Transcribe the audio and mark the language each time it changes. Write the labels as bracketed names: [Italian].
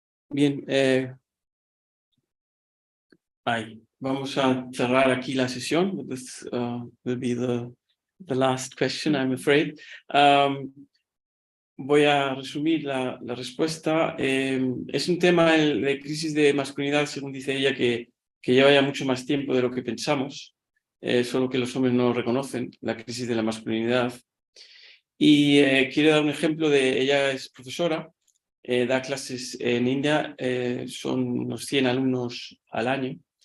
[Spanish] Bien, vamos a cerrar aquí la sesión. [English] This will be the last question, I'm afraid. [Spanish] Voy a resumir la respuesta. Es un tema de crisis de masculinidad, según dice ella, que lleva ya mucho más tiempo de lo que pensamos, solo que los hombres no reconocen la crisis de la masculinidad. Y quiero dar un ejemplo de, ella es profesora, da clases en India, son unos 100 alumnos al año.